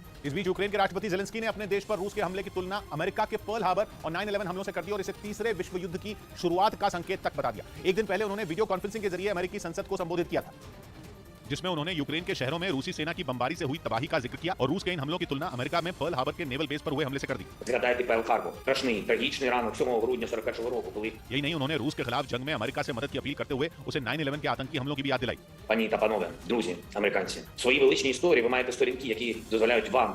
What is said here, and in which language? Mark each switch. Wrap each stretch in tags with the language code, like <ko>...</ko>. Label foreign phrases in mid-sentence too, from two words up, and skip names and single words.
<hi>इस बीच यूक्रेन के राष्ट्रपति ज़ेलेंस्की ने अपने देश पर रूस के हमले की तुलना अमेरिका के पर्ल हार्बर और 9/11 हमलों से कर दी और इसे तीसरे विश्व युद्ध की शुरुआत का संकेत तक बता दिया। एक दिन पहले उन्होंने</hi> <en>video conferencing</en> <hi>के जरिए अमेरिकी संसद को संबोधित किया था, जिसमें उन्होंने यूक्रेन के शहरों में रूसी सेना की बमबारी से हुई तबाही का जिक्र किया और रूस के इन हमलों की तुलना अमेरिका में पर्ल हार्बर के</hi> <en>naval base</en> <hi>पर हुए हमले से कर दी।</hi> <uk>Згадайте Перл-Харбор. Страшний, трагічний ранок 7 грудня 41-го року, коли...</uk> <hi>यही नहीं, उन्होंने रूस के खिलाफ जंग में अमेरिका से मदद की अपील करते हुए उसे 9/11 के आतंकी हमलों की भी याद दिलाई।</hi> <uk>Пані та панове, друзі, американці, в своїй величній історії ви маєте сторінки, які дозволяють вам</uk>